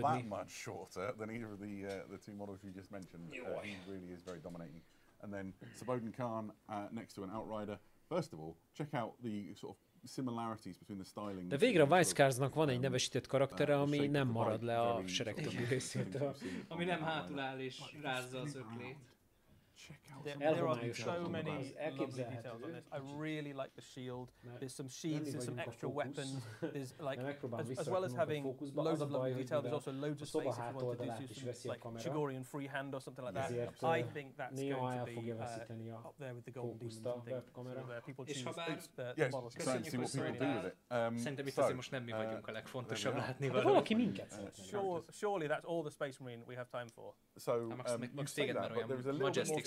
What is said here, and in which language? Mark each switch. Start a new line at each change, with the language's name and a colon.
English: Not that much shorter than either of the two models you just mentioned. He really is very dominating. And then Saboden Khan next to an Outrider. First of all, check out the sort of similarities between the styling.
Hungarian: De végre a Weisscarsnak van egy nevesített karaktere, ami nem marad le a sereg többi részétől. Ami nem hátul áll és rázza az öklét.
English: There are so many lovely details on this. I really like the shield. There's some sheaths, there's some extra weapons. There's like, as well as having loads of lovely detail, there's also loads of space if you want to do some like Chigorian freehand or something like that. I think that's going to be up there with the Golden Demons and things. Where people choose the models. See what people do with it.
Hungarian: Szerintem itt azért most nem mi vagyunk a legfontosabb látni való. Valaki minket
English: Surely that's all the Space Marine we have time for. So you say that, but there's a little bit more.